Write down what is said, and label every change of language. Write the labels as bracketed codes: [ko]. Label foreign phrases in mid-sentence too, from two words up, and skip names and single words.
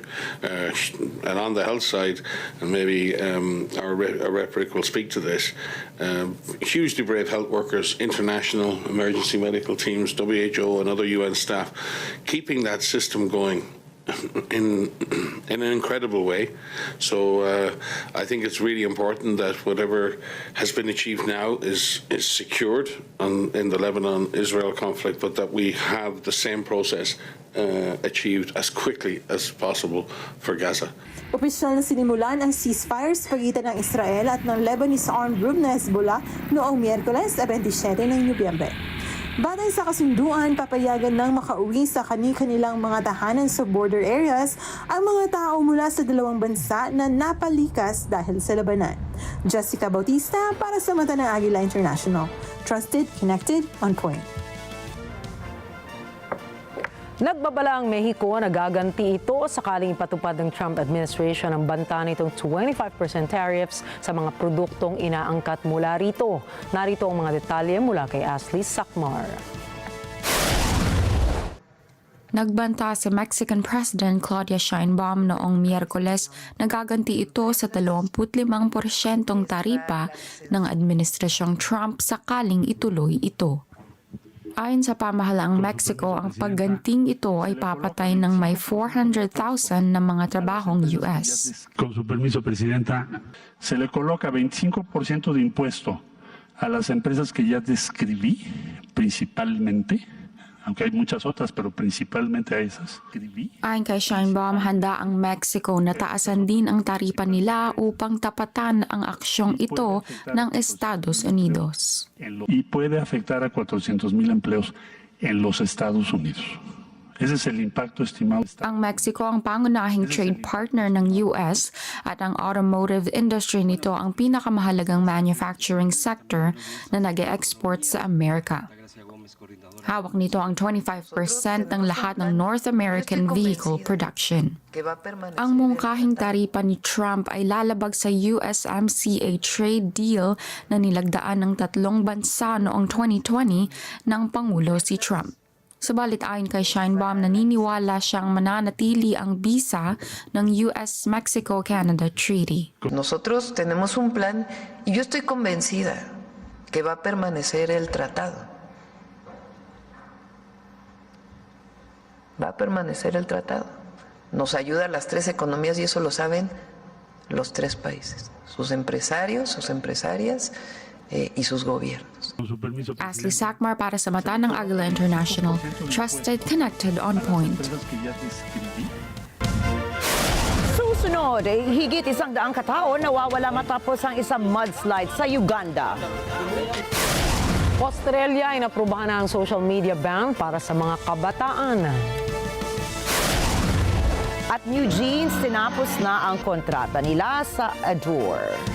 [en] And on the health side, and maybe our rhetoric will speak to this, hugely brave health workers, international emergency medical teams, WHO and other UN staff, keeping that system going in an incredible way. So I think it's really important that whatever has been achieved now is secured in the Lebanon-Israel conflict, but that we have the same process achieved as quickly as possible for Gaza. [tl] Opisyal na sinimulan ang ceasefire sa pagitan ng Israel at ng [en] Lebanese armed group [tl] na Hezbollah noong Miyerkules 27 ng Nobyembre. Batay sa kasunduan, papayagan ng makauwi sa kani-kanilang mga tahanan sa [en] border areas [tl] ang mga tao mula sa dalawang bansa na napalikas dahil sa labanan. Jessica Bautista para sa mata ng Agila International. [en] Trusted, connected, on point. [tl] Nagbabala ang Mexico na gaganti ito sakaling ipatupad ng [en] Trump administration [tl] ang banta nitong 25% tariffs sa mga produktong inaangkat mula rito. Narito ang mga detalye mula kay Ashley Sakmar. Nagbanta si [en] Mexican President [tl] Claudia Sheinbaum noong Miyerkules na gaganti ito sa 25% taripa ng administrasyong Trump sakaling ituloy ito. Ayon sa pamahalaang Mexico, ang pagganting ito ay papatay ng may 400,000 na mga trabahong US. [es] Con su permiso, Presidenta, se le coloca 25% de impuesto a las empresas que ya describí, principalmente, aunque hay muchas otras, pero principalmente a esas. [tl] Ayon kay Sheinbaum, handa ang Mexico na taasan din ang taripa nila upang tapatan ang aksyong ito ng Estados Unidos. [es] Y puede afectar a 400,000 empleos en los Estados Unidos. Ese es el impacto estimado. [tl] Ang Mexico ang pangunahing [en] trade partner [tl] ng US at ang [en] automotive industry [tl] nito ang pinakamahalagang [en] manufacturing sector [tl] na nag-e-export sa Amerika. Hawak nito ang 25% ng lahat ng [en] North American vehicle production. [tl] Ang mungkahing taripa ni Trump ay lalabag sa USMCA [en] trade deal [tl] na nilagdaan ng tatlong bansa noong 2020 ng Pangulo si Trump. Subalit ayon kay Sheinbaum, naniniwala siyang mananatili ang bisa ng US-Mexico-Canada Treaty. [es] Nosotros tenemos un plan y yo estoy convencida que va a permanecer el tratado. Va a permanecer el tratado. Nos ayuda a las tres economías y eso lo saben los tres países, sus empresarios, sus empresarias y sus gobiernos. [tl] Ashley Sakmar para sa mata ng Agila International. [en] Trusted, connected, on point. [tl] Susunod, higit 100 katao nawawala matapos ang isang mudslide sa Uganda. Australia ay naprubahan na ang [en] social media ban [tl] para sa mga kabataan. At New Jeans, tinapos na ang kontrata nila sa Adore.